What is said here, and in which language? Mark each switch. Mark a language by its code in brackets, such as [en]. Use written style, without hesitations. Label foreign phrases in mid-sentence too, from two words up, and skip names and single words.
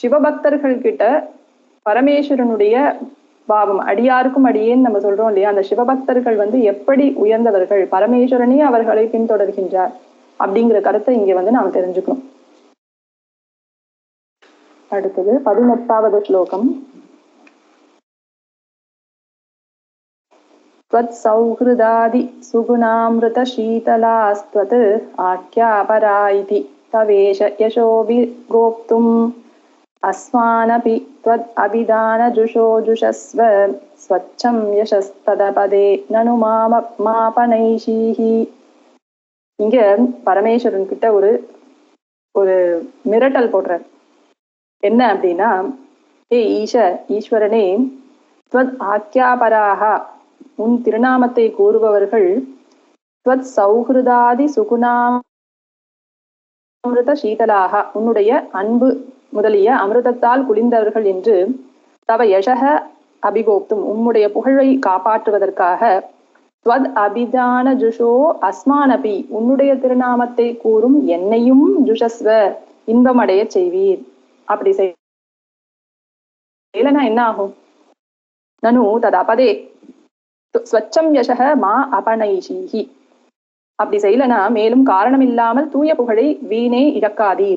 [ta] சிவபக்தர்கள் கிட்ட பரமேஸ்வரனுடைய பாவம், அடியாருக்கும் அடியேன்னு நம்ம சொல்றோம் இல்லையா, அந்த சிவபக்தர்கள் எப்படி உயர்ந்தவர்கள், பரமேஸ்வரனே அவர்களை பின்தொடர்கின்றார் அப்படிங்கிற கருத்தை இங்க நாம் தெரிஞ்சுக்கணும். அடுத்தது 18வது ஸ்லோகம். [sa] त्वत् सौहृदादि सुगुणामृत शीतलास्त्वत् आख्यापरा इति तवेश यशोभिगोप्तुम् अस्मानपि त्वत् अभिधानजुषो जुषस्व स्वच्छं यशस्तदपदे ननु मापनैषीः. [ta] இங்க பரமேஸ்வரன் கிட்ட ஒரு மிரட்டல் போடுறார். என்ன அப்படின்னா, ஏ ஈஸ்வரனே, [sa] त्वत् आख्यापराः, [ta] உன் திருநாமத்தை கூறுபவர்கள், [sa] त्वत् सौहृदादि सुगुणामृत शीतलाः, [ta] உன்னுடைய அன்பு முதலிய அமிர்தத்தால் குளிர்ந்தவர்கள் என்று, [sa] तव यशः अभिगोप्तुम्, [ta] உம்முடைய புகழை காப்பாற்றுவதற்காக, [sa] त्वद् अभिधान जुषो अस्मानपि, [ta] உன்னுடைய திருநாமத்தை கூறும் என்னையும், जुषस्व, இன்பமடைய செய்வீர். அப்படி செய்யலனா என்ன ஆகும்? [sa] ननु तदपदे स्वच्छं यशः मा अपनैषीः, [ta] அப்படி செய்யலனா மேலும் காரணம் இல்லாமல் தூய புகழை வீணே இழக்காதீர்.